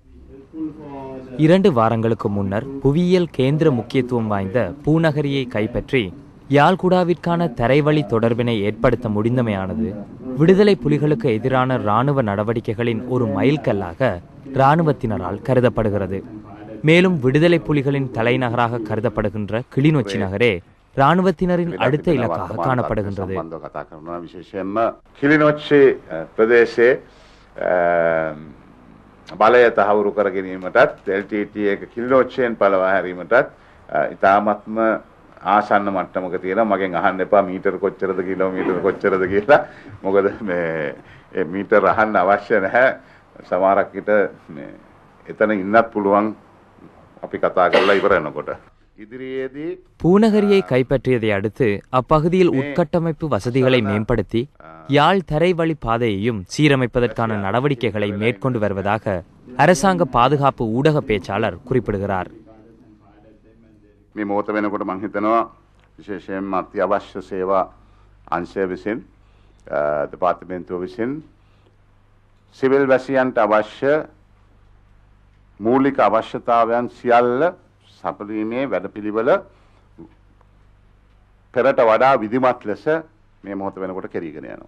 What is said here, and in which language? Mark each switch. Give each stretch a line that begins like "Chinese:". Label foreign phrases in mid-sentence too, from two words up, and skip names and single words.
Tamil: 2 வாரங்களுக்கு முன்னர் புவியியல் கேந்திர முக்கியத்துவம் வாய்ந்த பூநகரியை கைப்பற்றி யாழ்குடாவிற்கான தரைவழி தொடர்பினை ஏற்படுத்த முடிந்தமையானது விடுதலை புலிகளுக்கு எதிரான இராணுவ நடவடிக்கைகளின் ஒரு மைல்கல்லாக இராணுவத்தினரால் கருதப்படுகிறது. மேலும் விடுதலை புலிகளின் தலைநகராக கருதப்படுகின்ற கிளிநொச்சி நகரே இராணுவத்தினரின் அடுத்த இலக்காக காணப்படுகின்றது.
Sinhala: බලය තහවුරු කර ගැනීමටත් LTT එක කිලිනොච්චියෙන් පළවා හැරීමටත් ඉතාමත්ම ආසන්න මට්ටමක තියෙනවා. මගෙන් අහන්න එපා මීටර කොච්චරද කිලෝමීටර කොච්චරද කියලා. මොකද මේ මීටර අහන්න අවශ්‍ය නැහැ. සමහරක් විට මේ එතන ඉන්නත් පුළුවන් අපි කතා කරලා ඉවර වෙනකොට. ඉදිරියේදී
Tamil: பூநகரியை கைப்பற்றியதை அடுத்து அப்பகுதியில் உட்கட்டமைப்பு வசதிகளை மேம்படுத்தி யாழ் தரைவழி பாதையையும் சீரமைப்பதற்கான நடவடிக்கைகளை மேற்கொண்டு வருவதாக அரசாங்க பாதுகாப்பு ஊடக பேச்சாளர் குறிப்பிடுகிறார்.
Sinhala: මේ මොහොත වෙනකොට මම හිතනවා විශේෂයෙන්ම අත්‍යවශ්‍ය සේවා අංශය විසින් දෙපාර්තමේන්තුව විසින් සිවිල් වැසියන්ට අවශ්‍ය මූලික අවශ්‍යතාවයන් සියල්ල සපරීමේ වැඩපිළිවෙල පෙරට වඩා විධිමත් ලෙස මේ මොහොත වෙනකොට කෙරීගෙන යනවා.